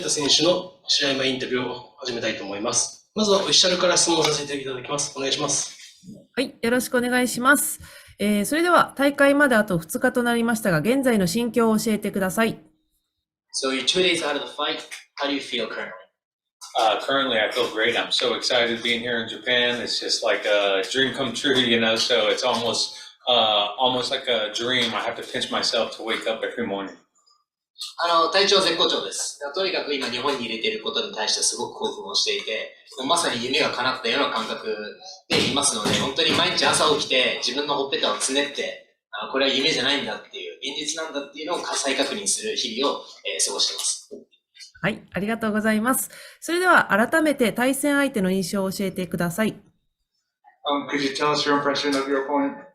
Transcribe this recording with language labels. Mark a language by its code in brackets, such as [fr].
[ja] 選手の試合前インタビューを始めたいと思います。まずはオフィシャルから質問させていただきます。お願いします。はい、よろしくお願いします。それでは大会まであと2日となりましたが、現在の心境を教えてください。 [en] So you're 2 days out of the fight. How do you feel currently? Currently, I feel great. I'm so excited being here in Japan. It's just like a dream come true, you know. So it's almost like a dream. I have to pinch myself to wake up every morning. [ja] 体調絶好調です。とにかく今日本に入れていることに対してすごく興奮をしていて、まさに夢が叶ったような感覚でいますので、本当に毎日朝起きて自分のほっぺたをつねって、これは夢じゃないんだっていう、現実なんだっていうのを再確認する日々を、過ごしています。はい、ありがとうございます。それでは改めて対戦相手の印象を教えてください。 [en] Could you tell us your impression of your opponent?